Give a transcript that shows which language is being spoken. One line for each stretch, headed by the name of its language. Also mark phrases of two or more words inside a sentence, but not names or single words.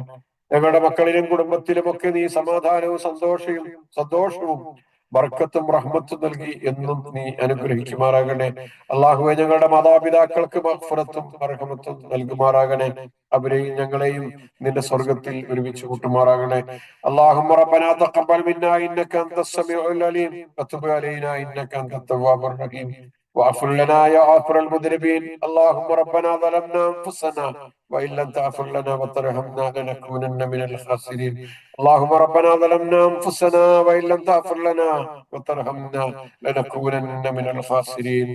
Malayalam: ഞങ്ങളുടെ മക്കളിലും കുടുംബത്തിലുമൊക്കെ നീ സമാധാനവും സന്തോഷവും ബർക്കത്തും റഹ്മത്തും നൽകി എന്നും നീ അനുഗ്രഹിക്കുമാറാകണേ. അള്ളാഹുവെ, ഞങ്ങളുടെ മാതാപിതാക്കൾക്ക് മഗ്ഫിറത്തും റഹ്മത്തും നൽകുമാറാകണേ. അവരെയും ഞങ്ങളെയും നിന്റെ സ്വർഗത്തിൽ ഒരുമിച്ച് കൂട്ടുമാറാകണേ.
Arabic: اللهم ربنا تقبل منا انك انت السميع العليم وتب علينا انك انت التواب الرحيم واغفر لنا يا غافر المذنبين. اللهم ربنا ظلمنا انفسنا وان لم تغفر لنا وترحمنا لنكونن من الخاسرين. اللهم ربنا ظلمنا انفسنا وان لم تغفر لنا وترحمنا لنكونن من الخاسرين.